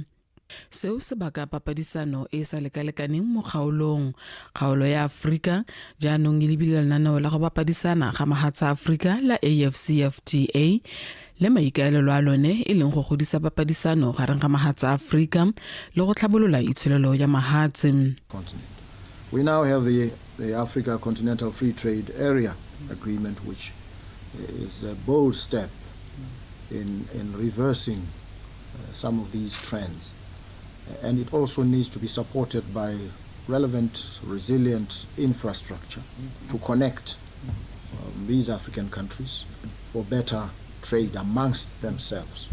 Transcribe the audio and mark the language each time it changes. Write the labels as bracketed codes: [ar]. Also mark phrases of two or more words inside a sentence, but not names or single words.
[tn] Seo se baka papadisano e sa lekalekaneng mo kgaolong. Kgaolo ya Aforika jaanong e lebile lenaneo la go bapadisana ga mahatshe a Aforika la AfCFTA le maikaelelo a lone e leng go godisa papadisano gareng ga mahatshe a Aforika le go tlhabolola itsholelo ya mahatshe. [en] We now have the Africa Continental Free Trade Area Agreement, which is a bold step in reversing some of these trends. And it also needs to be supported by relevant, resilient infrastructure to connect these African countries for better trade amongst themselves.